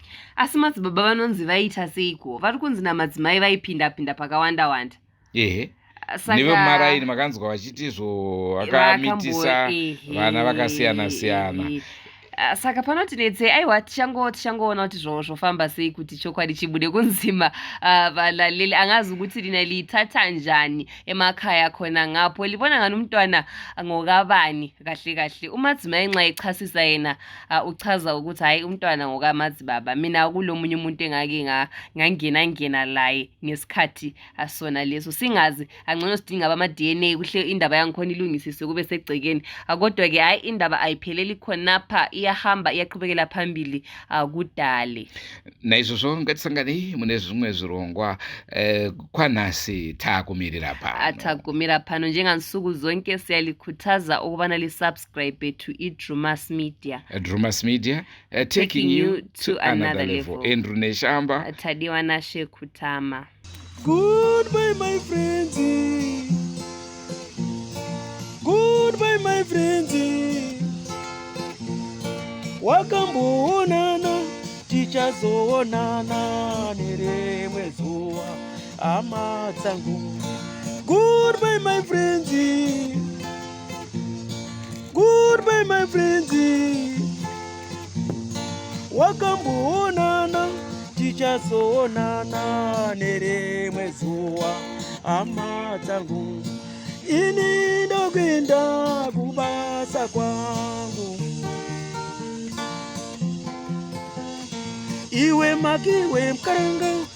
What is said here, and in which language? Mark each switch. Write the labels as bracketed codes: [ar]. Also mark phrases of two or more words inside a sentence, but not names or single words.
[sn] Asi madzibaba vanonzi vaita seiko? Vari kunzi namadzimai vaipinda pakawanda. Nevemaraini makanzwa vachiti izvo vakamitisa vana vakasiyana. Saka panoti netse aiwa tichangoona kuti zvofamba sei kuti chokwadi chibude kunzima. [nd] Valaleli angazi ukuthi lina lithatha njani emakhaya khona ngapho libona ngani umntwana ngokabani kahle. Umadzimai nxa echasisa yena uchaza ukuthi hayi umntwana ngokamadzibaba. Mina kulomunye umuntu engake ngangena laye ngesikhathi asona leso singazi angcono sidinga ama DNA kuhle indaba yangikhona ilungisiswe kube segcekeni. Kodwa ke hayi indaba ayipheleli khonapha iyahamba iyaqhubekela phambili kudale. [sn] Naizvozvo ngatisangane mune zvimwe zvirongwa kwanhasi takumirira pano. [nd] Takumira pano njengansuku zonke siyalikhuthaza ukubana lisubscribe to Drewmas Media. [en] Drewmas Media taking you to another level. Andrew Neshamba. Tadiwa Nashe Kutama. Goodbye my friends. Goodbye my friends. [sn] Wakamboonana tichazoonana nerimwe zuva hama dzangu. [en] Goodbye my friends. Goodbye my friends. [sn] Wakamboonana tichazoonana nerimwe zuva hama dzangu. Ini ndokuenda kubasa kwangu. Iwe makiwe mkaranga.